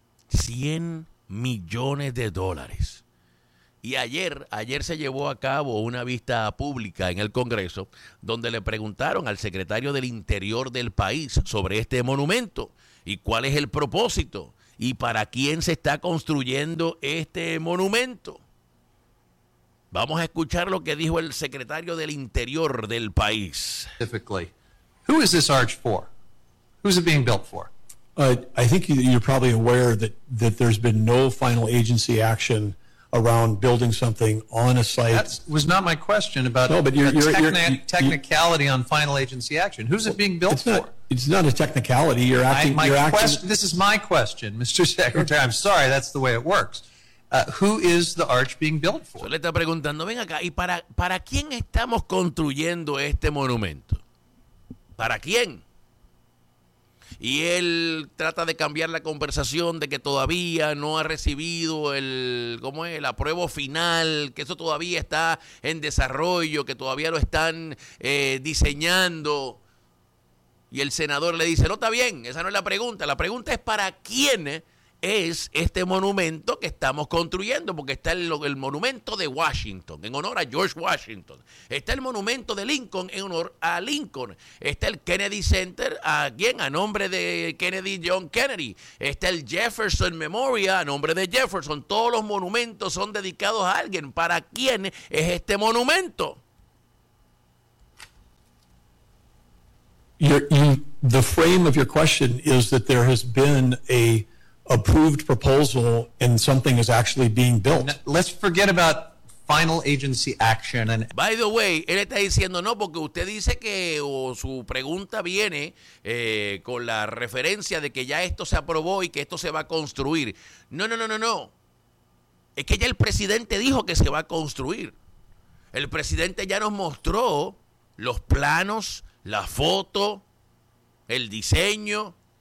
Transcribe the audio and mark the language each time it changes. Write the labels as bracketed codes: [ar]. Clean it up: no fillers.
[es] $100 millones. Y ayer se llevó a cabo una vista pública en el Congreso donde le preguntaron al secretario del Interior del país sobre este monumento y cuál es el propósito y para quién se está construyendo este monumento. Vamos a escuchar lo que dijo el secretario del Interior del país. [en] Who is this arch for? Who's it being built for? I think you're probably aware that there's been no final agency action around building something on a site. That was not my question about technicality on final agency action. Who's it being built for? It's not a technicality. You're acting. This is my question, Mr. Secretary. I'm sorry. That's the way it works. Who is the arch being built for? [es] Yo le está preguntando, ven acá, ¿y para quién estamos construyendo este monumento? ¿Para quién? Y él trata de cambiar la conversación de que todavía no ha recibido el apruebo final, que eso todavía está en desarrollo, que todavía lo están diseñando. Y el senador le dice, no, está bien, esa no es la pregunta. La pregunta es para quién es este monumento que estamos construyendo, porque está el monumento de Washington, en honor a George Washington. Está el monumento de Lincoln, en honor a Lincoln. Está el Kennedy Center, ¿a quién? A nombre de Kennedy, John Kennedy. Está el Jefferson Memorial, a nombre de Jefferson. Todos los monumentos son dedicados a alguien. ¿Para quién es este monumento? [en] The frame of your question is that there has been a approved proposal and something is actually being built. Now, let's forget about final agency action. And by the way, [es] él está diciendo no porque usted dice que o su pregunta viene con la referencia de que ya esto se aprobó y que esto se va a construir. No. Es que ya el presidente dijo que se va a construir. El presidente ya nos mostró los planos, la foto, el diseño.